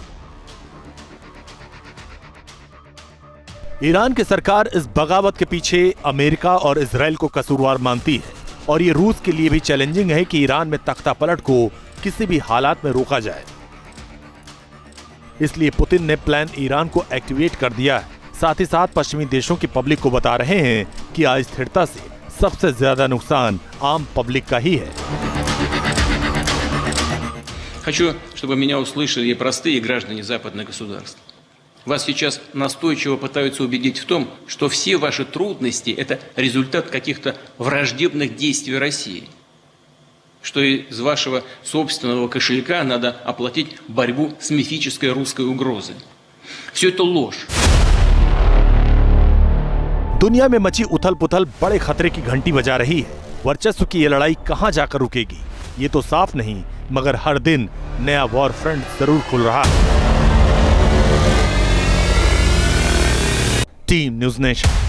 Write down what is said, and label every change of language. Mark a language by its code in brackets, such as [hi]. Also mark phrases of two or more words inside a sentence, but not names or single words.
[hi] ईरान की सरकार इस बगावत के पीछे अमेरिका और इजराइल को कसूरवार मानती है और ये रूस के लिए भी चैलेंजिंग है कि ईरान में तख्ता पलट को किसी भी हालात में रोका जाए। इसलिए पुतिन ने प्लान ईरान को एक्टिवेट कर दिया है। साथ ही साथ पश्चिमी देशों की पब्लिक को बता रहे हैं कि अस्थिरता से सबसे ज्यादा नुकसान आम पब्लिक का ही है। [ru] Хочу, чтобы меня услышали и простые граждане западных государств. Вас сейчас настойчиво пытаются убедить в том, что все ваши трудности – это результат каких-то враждебных действий России. Что из вашего собственного кошелька надо оплатить борьбу с мифической русской угрозой. Все это ложь. [hi] दुनिया में मची उथल पुथल बड़े खतरे की घंटी बजा रही है। वर्चस्व की ये लड़ाई कहां जाकर रुकेगी ये तो साफ नहीं, मगर हर दिन नया वॉर फ्रंट जरूर खुल रहा है। टीम न्यूज़ नेशन।